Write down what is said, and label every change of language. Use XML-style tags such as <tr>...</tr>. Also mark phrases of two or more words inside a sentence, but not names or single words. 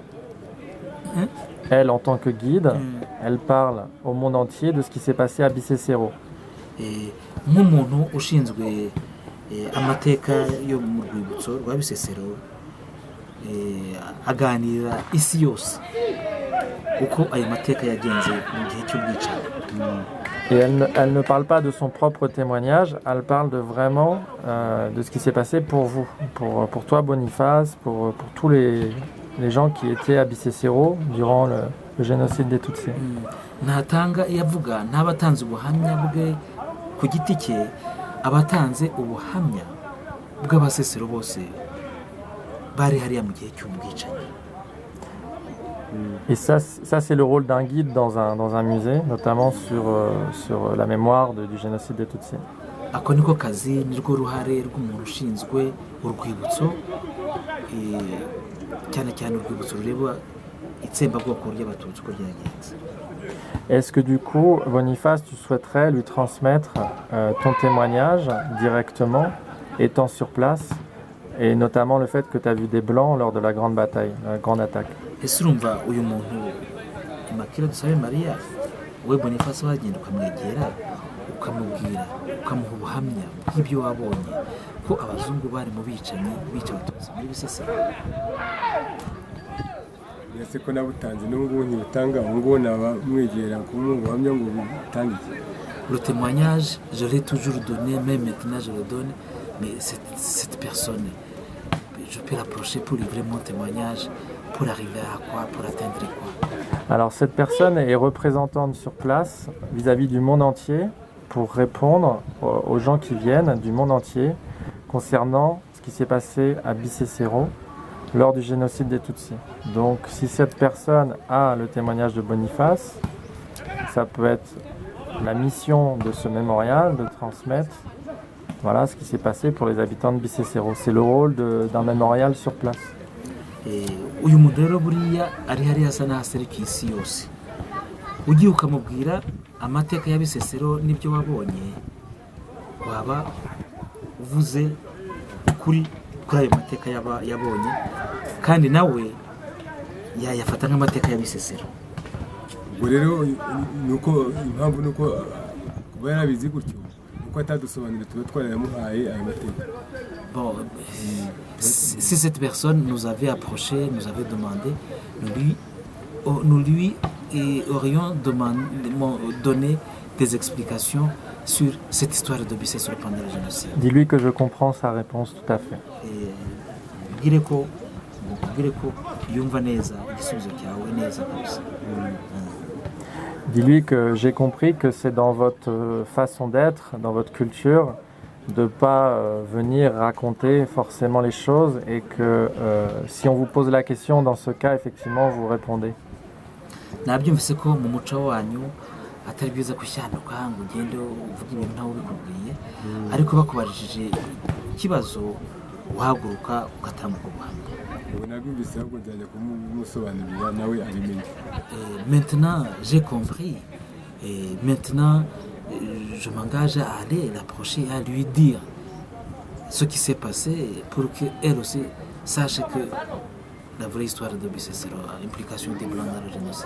<fr>Elle, en tant que guide, elle parle au monde entier de ce qui s'est passé à Bicessero.</fr> <rw>Nk'umuntu ushinzwe amateka yo mu rwibutso rwa Bicessero, aganira isi yose uko ayo mateka yagenze mu gihe cy'ubwicanyi.</rw> <fr>Et elle ne parle pas de son propre témoignage, elle parle vraiment de ce qui s'est passé pour vous, pour toi Boniface, pour tous les gens qui étaient à Bicessero durant le génocide des Tutsis.</fr> <rw>Ntatanga yavuga n'abatanze ubuhamya bwe ku giti cye, abatanze ubuhamya bw'abasesero bose bari hariya mu gihe cy'ubwicanyi.</rw> <fr>Et ça c'est le rôle d'un guide dans un musée, notamment sur la mémoire du génocide des Tutsis.</fr> <rw>Ako niko kazi nirwo ruhare rw'umuntu ushinzwe urwibutso, cyane cyane urwibutso rureba itsembabwoko ry'abatutsi uko ryagenze.</rw> <fr>Est-ce que du coup, Boniface, tu souhaiterais lui transmettre ton témoignage directement, étant sur place, et notamment le fait que tu as vu des blancs lors de la grande bataille, la grande attaque?</fr> <rw>Ese urumva uyu muntu Immaculée Dusabe Maria, we Boniface wagenda ukamwegera ukamubwira ukamuha ubuhamya bw'ibyo wabonye ko abazungu bari mu bicanyi bica abatutsi muri Bisesero? Ese ko nabutanze n'ubu ntibutanga ngo nabamwegera kumuha ubuhamya ngo butange iki?</rw> <fr>Le témoignage, je l'ai toujours donné, même maintenant je le donne, mais cette personne, je peux l'approcher pour livrer mon témoignage, pour arriver à quoi, pour atteindre quoi? Alors cette personne est représentante sur place vis-à-vis du monde entier pour répondre aux gens qui viennent du monde entier concernant ce qui s'est passé à Bicessero lors du génocide des Tutsis. Donc si cette personne a le témoignage de Boniface, ça peut être la mission de ce mémorial de transmettre voilà ce qui s'est passé pour les habitants de Bicessero. C'est le rôle d'un mémorial sur place.</fr> <rw>Uyu muntu rero buriya ari hariya asa n'ahaserukiye isi yose, ugiye ukamubwira amateka ya Bisesero n'ibyo wabonye, waba uvuze kuri ayo mateka yabonye, kandi nawe yayafata nk'amateka ya Bisesero. Ubwo rero nuko impamvu nuko kuba yarabizi gutyo nuko atadusobanurira tuba twarayamuhaye ayo mateka.</rw> <fr>Bon, si cette personne nous avait approché, nous avait demandé, nous lui aurions donné des explications sur cette histoire de Bisesero pendant la génocide. Dis-lui que je comprends sa réponse tout à fait.</fr> <rw>Mbwire ko yumva neza igisubizo cyawe neza kabisa.</rw> <fr>Dis-lui que j'ai compris que c'est dans votre façon d'être, dans votre culture, de ne pas venir raconter forcément les choses et que si on vous pose la question, dans ce cas, effectivement, vous répondez.</fr> <rw>Nabyumvise ko mu muco wanyu atari byiza kushyanuka ngo ugende uvuge ibintu ntawe ubikubwiye, ariko bakubajije ikibazo uhaguruka ugatambuka ubuhamya. ubu nabyumvise ahubwo nzajya kumusobanurira nawe abimenye.</rw> <fr>Maintenant j'ai compris et maintenant je m'engage à aller l'approcher et à lui dire ce qui s'est passé pour qu'elle aussi sache que la vraie histoire de Bisesero, l'implication des Blancs dans le génocide.</fr>